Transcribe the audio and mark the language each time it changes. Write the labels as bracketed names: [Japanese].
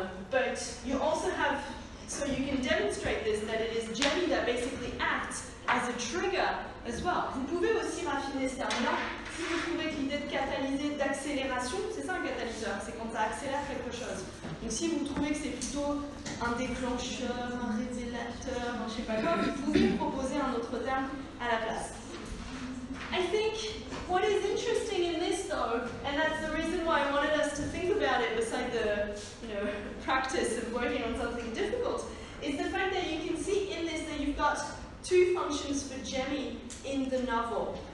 [English] But you also have, so you can demonstrate this, that it is Jamie that basically acts as a trigger as well. [French] Vous pouvez aussi raffiner ce terme-là si vous trouvez que l'idée de catalyser, d'accélération, c'est ça un catalyseur, c'est quand ça accélère quelque chose. Donc si vous trouvez que c'est plutôt un déclencheur, un révélateur, je sais pas quoi, vous pouvez proposer un autre terme à la place. [English] I think what is interesting in this though, and that's the reason why I wanted us to think about it beside the practice of working on something difficult, is the fact that you can see in this that you've got two functions for Jemmy in the novel.